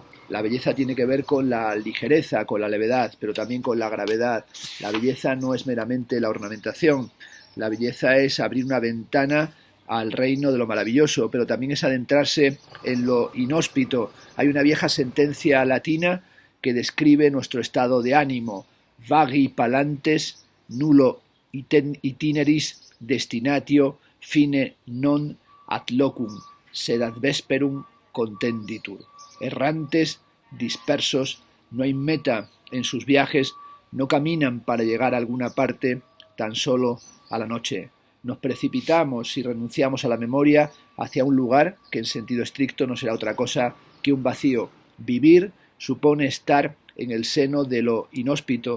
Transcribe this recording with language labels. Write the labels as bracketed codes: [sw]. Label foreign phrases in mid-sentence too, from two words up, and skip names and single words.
[es] La belleza tiene que ver con la ligereza, con la levedad, pero también con la gravedad. La belleza no es meramente la ornamentación. La belleza es abrir una ventana al reino de lo maravilloso, pero también es adentrarse en lo inhóspito. Hay una vieja sentencia latina que describe nuestro estado de ánimo: [la] vagi palantes nullo itineris destinatio fine non ad locum sed ad vesperum contenditur. [es] Errantes, dispersos, no hay meta en sus viajes, no caminan para llegar a alguna parte, tan solo a la noche. Nos precipitamos y renunciamos a la memoria hacia un lugar que en sentido estricto no será otra cosa que un vacío. Vivir supone estar en el seno de lo inhóspito.